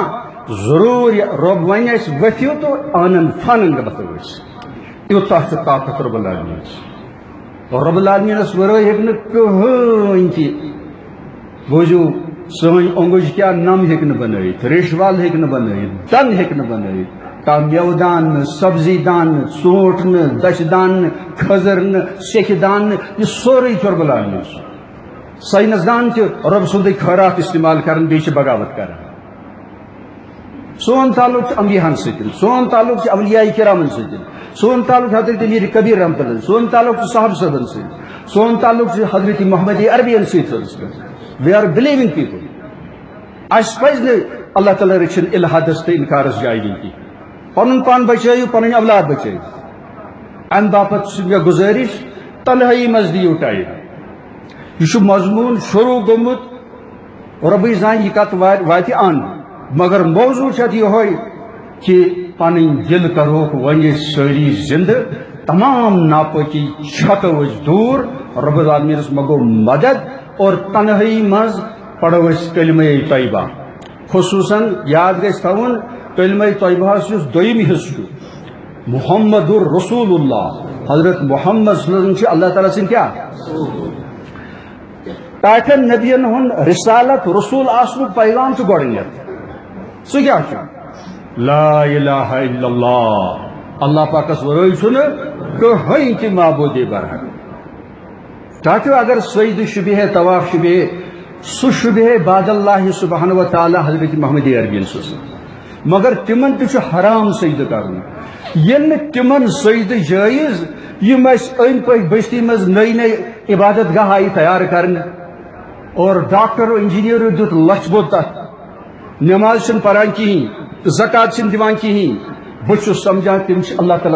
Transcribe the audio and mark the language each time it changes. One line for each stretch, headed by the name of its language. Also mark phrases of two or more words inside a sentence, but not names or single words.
Kashmiri: ضروٗر رۄب وَنہِ اَسہِ ؤتھِو تہٕ آنن فانن وَتھو أسۍ یوٗتاہ چھُ طاقت رۄب العالمیٖنس رۄب العالمیٖنس ورٲے ہیٚکہِ نہٕ کٕہٕنۍ تہِ بوٗزِو سٲنۍ اوٚنگٕج کیٛاہ نم ہیٚکہِ نہٕ بنٲیِتھ ریشہٕ ول ہیٚکہِ نہٕ بنٲیِتھ دن ہیٚکہِ نہٕ بنٲیِتھ کانٛہہ مٮ۪وٕ دان نہٕ سبزی دان نہٕ ژوٗنٛٹھ نہٕ دچھِ دان نہٕ کھٔزٕر نہٕ سیٚکہِ دان نہٕ یہِ سورُے چھُ رۄب العالمیٖن سُنٛد ساینس دان تہِ رۄب سُنٛدُے خٲرات استعمال کران بیٚیہِ چھِ بغاوت کران سون تعلق چھُ انبیاہن سۭتۍ سون تعلق چھُ اولیاء کرامن سۭتۍ سون تعلق چھُ حضرت امیر کبیر
Arabic: رحمۃ اللہ
Kashmiri: سون تعلق چھُ صاحب صٲبن سۭتۍ سون تعلق چھُ حضرت محمد عربین سۭتۍ
English: we are believing people
Kashmiri: اَسہِ پزِ نہٕ اللہ تعالیٰ رٔچھِنۍ الحادس تہٕ انکارس جاے دِنۍ کینٛہہ پنُن پان بچٲیِو پنٕنۍ اولاد بچٲیِو امہِ باپتھ چھِ مےٚ گُزٲرِش تنہٲیی منٛز دِیِو ٹایم یہ چھُ مضموٗن شروٗع گوٚمُت رۄبٕے زانہِ یہِ کتھ واتہِ اند مگر موضوٗع چھُ اتھ یِہوے کہِ پنٕنۍ دل کروکھ وۄنۍ أسۍ سٲری زندٕ تمام ناپٲکی چھکو أسۍ دوٗر رۄب العالمیٖنس منٛگو مدد اور تنہٲیی منٛز پڑھو أسۍ کلمہ طیبہ خصوٗصاً یاد گژھِ تھاوُن کلمہ طیبہس یُس دوٚیِم حصہٕ چھُ محمد رسول اللہ حضرت محمد
Arabic: صلی اللہ علیہ وسلم
Kashmiri: چھِ اللہ تعالیٰ سٕنٛدۍ کیٛاہ ٹاٹھن نبین ہُنٛد رسالت رسول آسنُک پیغام چھُ گۄڈٕنیتھ سُہ کیٛاہ چھُ
Arabic: لا الہ الا اللہ
Kashmiri: اللہ پاکس ورٲے چھُنہٕ کٕہٕنۍ تہِ معبوٗدِ برحق ٹاٹھیو اگر سجدٕ شُبہِ ہے طواف شُبہِ ہے سُہ شُبہِ ہے بعد
Arabic: اللہ سبحانہ و
Kashmiri: تعالیٰ حضرت محمد عربین سٕنٛز مگر تِمن تہِ چھُ حرام سجدٕ کرُن ییٚلہِ نہٕ تِمن سجدٕ جٲیز یِم اَسہِ أنٛدۍ پٔکۍ بستی منٛز نٔے نٔے عبادت گاہ آیہِ تیار کرنہٕ اور ڈاکٹر انجینئرو دیُت لچھ بوٚد تتھ نٮ۪ماز چھِنہٕ پران کِہیٖنۍ زکات چھِنہٕ دِوان کِہیٖنۍ بہٕ چھُس سمجھان تِم چھِ اللہ تعالیٰ